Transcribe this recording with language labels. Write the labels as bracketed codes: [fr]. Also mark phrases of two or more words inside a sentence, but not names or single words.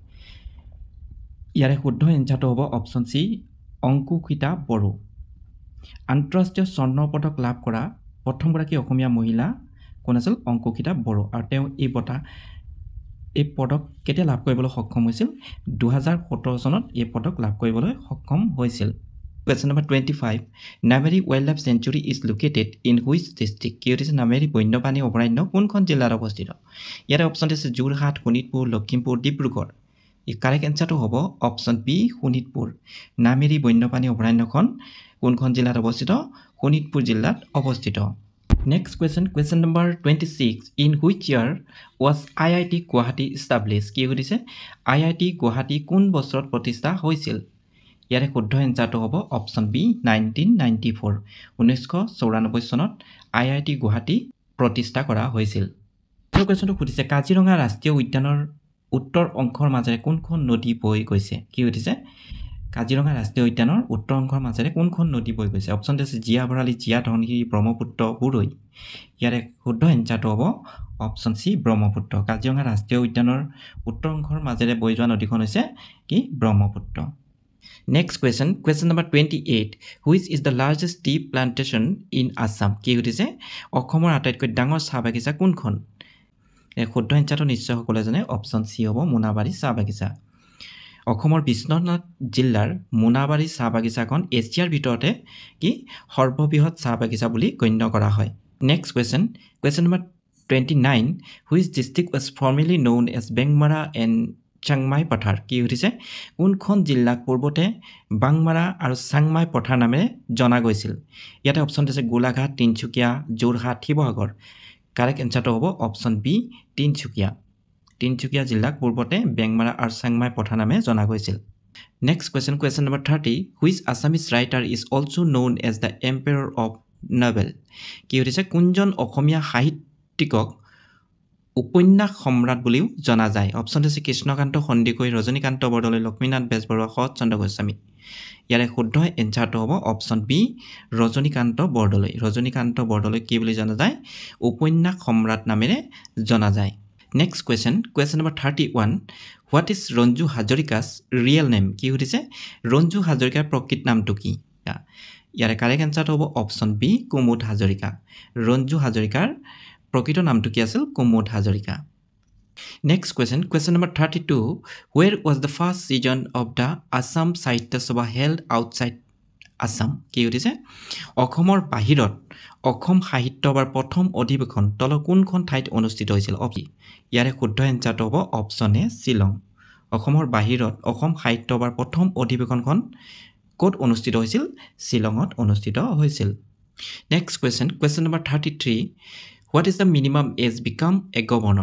[as] ইয়াৰে শুদ্ধ এনচাৰটো হ'ব [en] option C [as] অংকুশিতা বড়ো আন্তঃৰাষ্ট্ৰীয় স্বৰ্ণ পদক লাভ কৰা প্ৰথমগৰাকী অসমীয়া মহিলা কোন আছিল অংকুশিতা বড়ো আৰু তেওঁ এই পদক কেতিয়া লাভ কৰিবলৈ সক্ষম হৈছিল 2017 চনত এই পদক লাভ কৰিবলৈ সক্ষম হৈছিল [en] Question number 25. Nameri Wildlife Sanctuary is located in which district? [as] কি হৈছে নামেৰি বন্যপ্ৰাণী অভয়াৰণ্য কোনখন জিলাত অৱস্থিত ইয়াৰ অপচন আছে যোৰহাট শোণিতপুৰ লখিমপুৰ ডিব্ৰুগড় এই [en] correct answer [as] হ'ব [en] option B [as] শোণিতপুৰ নামেৰি বন্যপ্ৰাণী অভয়াৰণ্যখন কোনখন জিলাত অৱস্থিত শোণিতপুৰ জিলাত অৱস্থিত [en] Next question number 26. In which year was IIT Guwahati established? [as] কি হৈছে IIT Guwahati কোন বছৰত প্ৰতিষ্ঠা হৈছিল ইয়াৰে শুদ্ধ এনসাৰটো হ'ব [en] option B [as] 1994 1994 চনত IIT গুৱাহাটী প্ৰতিষ্ঠা কৰা হৈছিল এই কোৱেশ্যনটো সুধিছে কাজিৰঙা ৰাষ্ট্ৰীয় উদ্যানৰ উত্তৰ অংশৰ মাজেৰে কোনখন নদী বৈ গৈছে কি সুধিছে কাজিৰঙা ৰাষ্ট্ৰীয় উদ্যানৰ উত্তৰ অংশৰ মাজেৰে কোনখন নদী বৈ গৈছে অপচন আছে জিয়া ভৰালী জিয়া ধনশিৰি ব্ৰহ্মপুত্ৰ বুৰৈ ইয়াৰে শুদ্ধ এনসাৰটো হ'ব [en] option C [as] ব্ৰহ্মপুত্ৰ কাজিৰঙা ৰাষ্ট্ৰীয় উদ্যানৰ উত্তৰ অংশৰ মাজেৰে বৈ যোৱা নদীখন হৈছে কি ব্ৰহ্মপুত্ৰ [en] Next question number 28. Which is the largest tea plantation in Assam? [as] কি সুধিছে অসমৰ আটাইতকৈ ডাঙৰ চাহ বাগিচা কোনখন এই শুদ্ধ এনসাৰটো নিশ্চয় সকলোৱে জানে [en] option C [as] হ'ব মোনাবাৰী চাহ বাগিচা অসমৰ বিষ্ণুনাথ জিলাৰ মোনাবাৰী চাহ বাগিচাখন এছিয়াৰ ভিতৰতে কি সৰ্ববৃহৎ চাহ বাগিচা বুলি গণ্য কৰা হয় [en] Next question number 29. Which district was formerly known as Bengmara and [as] চাংমাই পথাৰ কি হৈছে কোনখন জিলাক পূৰ্বতে বাংমাৰা আৰু চাংমাই পথাৰ নামেৰে জনা গৈছিল ইয়াতে অপচন আছে গোলাঘাট তিনচুকীয়া যোৰহাট শিৱসাগৰ [en] correct answer [as] হ'ব [en] option B [as] তিনচুকীয়া জিলাক পূৰ্বতে বেংমাৰা আৰু চাংমাই পথাৰ নামে জনা গৈছিল [en] Next question number 30 Which Assamese writer is also known as the Emperor of Novel [as] কি হৈছে কোনজন অসমীয়া সাহিত্যিকক উপন্যাস সম্ৰাট বুলিও জনা যায় অপচন আছে কৃষ্ণকান্ত সন্দিকৈ ৰজনীকান্ত বৰদলৈ লক্ষ্মীনাথ বেজবৰুৱা শৰৎচন্দ্ৰ গোস্বামী ইয়াৰে শুদ্ধ এনসাৰটো হ'ব [en] option B [as] ৰজনীকান্ত বৰদলৈ কি বুলি জনা যায় উপন্যাস সম্ৰাট নামেৰে জনা যায় [en] Next question number 31 What is ৰঞ্জু হাজৰিকা's real name [as] কি সুধিছে ৰঞ্জু হাজৰিকাৰ প্ৰকৃত নামটো কি ইয়াৰে [en] correct answer [as] হ'ব [en] option B [as] কুমুদ হাজৰিকা ৰঞ্জু হাজৰিকাৰ প্ৰকৃত নামটো কি আছিল কুমুদ হাজৰিকা [en] Next question number 32 Where was the first season of the Assam Sahitya Sabha held outside Assam [as] কি হৈছে অসমৰ বাহিৰত অসম সাহিত্য সভাৰ প্ৰথম অধিৱেশন তল কোনখন ঠাইত অনুষ্ঠিত হৈছিল ইয়াৰে শুদ্ধ এনসাৰটো হ'ব [en] option A [as] শিলং অসমৰ বাহিৰত অসম সাহিত্য সভাৰ প্ৰথম অধিৱেশনখন ক'ত অনুষ্ঠিত হৈছিল শিলঙত অনুষ্ঠিত হৈছিল [en] Next question number 33 What is the minimum age become a governor?